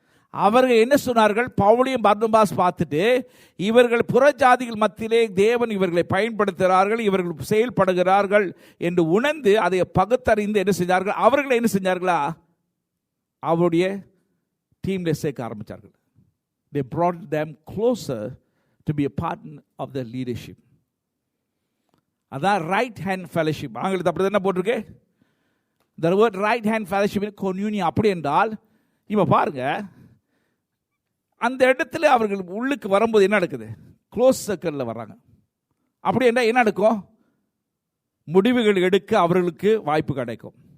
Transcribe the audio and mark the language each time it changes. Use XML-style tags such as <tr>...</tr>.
<ta>அவர்கள் என்ன சொன்னார்கள்? பவுலையும் பர்னபாஸ் பார்த்துட்டு இவர்கள் புறஜாதிகள் மத்தியிலே தேவன் இவர்களை பயன்படுத்துகிறார்கள், இவர்கள் செயல்படுகிறார்கள் என்று உணர்ந்து அதை பகுத்தறிந்து என்ன செஞ்சார்கள்? அவர்களை என்ன செஞ்சார்களா? அவருடைய டீம்ல சேர்க்க ஆரம்பித்தார்கள்.</ta> <en>They brought them closer to be a part of the leadership. அதான் right hand fellowship.</en> <ta>ஆங்கிலத்தில் அப்படி தானே போட்டிருக்கு.</ta> <en>The word right hand fellowship in communion.</en> <ta>அப்படி என்றால் இப்போ பாருங்க, அந்த இடத்துல அவர்கள் உள்ளுக்கு வரும்போது என்ன நடக்குது? க்ளோஸ் சர்க்கிளில் வர்றாங்க. அப்படி என்றால் என்ன நடக்கும்? முடிவுகள் எடுக்க அவர்களுக்கு வாய்ப்பு கிடைக்கும்.</ta>